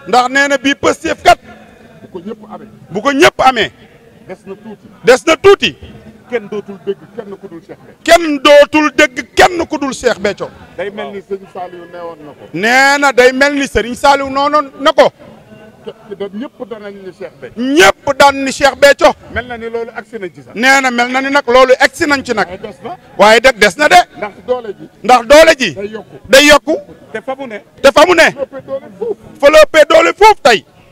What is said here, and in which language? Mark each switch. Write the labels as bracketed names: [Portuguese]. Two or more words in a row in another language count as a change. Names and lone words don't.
[Wolof] Ndax nee na bii Pastef kat. Bu ko ñëpp amee. Bu ko ñëpp amee. Des na tuuti. Des na tuuti. Kenn dootul dégg kenn ku dul Cheikh Béthio. Kenn dootul dégg kenn ku dul Cheikh Béthio. Day mel ni sëñ Saliou neewoon na ko. Nee na day mel ni sëriñ Saliou noonu na ko. Ke-, ke-, da-, ñëpp danañ ni Cheikh Béthio. Ñëpp daan ni Cheikh Béthio. Mel na ni loolu agsi nañ ci sax. Nee na mel na ni nag loolu agsi nañ ci nag. Waaye des na. Waaye de des na de. Ndax doole ji. Ndax doole ji. Day yokku. Day yokku. Te fa mu ne. Te fa mu ne. Fa la ëppee doole fuuf. Fa la ëppee doole fuuf tey.